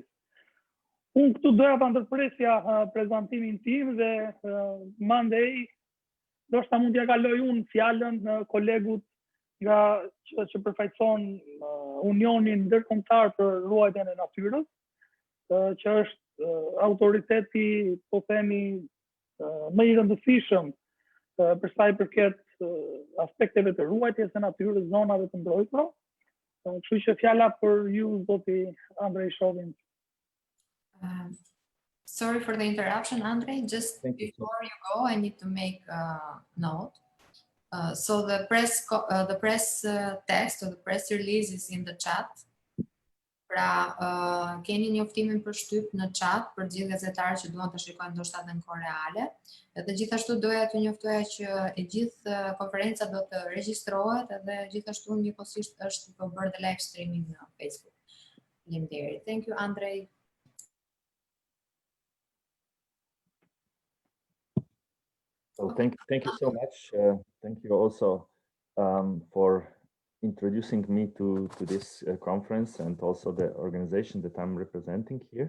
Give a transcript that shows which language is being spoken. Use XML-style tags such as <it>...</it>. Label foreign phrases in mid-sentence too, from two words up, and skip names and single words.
<sq>Unë këtu doja ta ndërpresja prezantimin tim dhe mandej ndoshta mund t'ja kaloj unë fjalën kolegut që përfaqëson Unionin Ndërkombëtar për Ruajtjen e Natyrës, që është autoriteti, po themi, më i rëndësishëm për sa i përket aspekteve të ruajtjes së natyrës, zonave të mbrojtura. Kështu që fjala për ju, zoti Andrej Shovin.</sq> <en>Sorry for the interruption, Andrei. Just before you go, I need to make a note. So the press text or the press release is in the chat.</en> <sq>Pra, keni njoftimin për shtyp në chat për gjithë gazetarët që duan të shikojnë ndoshta edhe në kohë reale. Dhe gjithashtu doja t'ju njoftoja që e gjithë konferenca do të regjistrohet edhe gjithashtu njëkohësisht është të bërë dhe</sq> <en>live streaming</en> <sq>në Facebook. Faleminderit.</sq> <en>Thank you, Andrei. So thank you so much. Thank you also for introducing me to this conference and also the organization that I'm representing here.</en>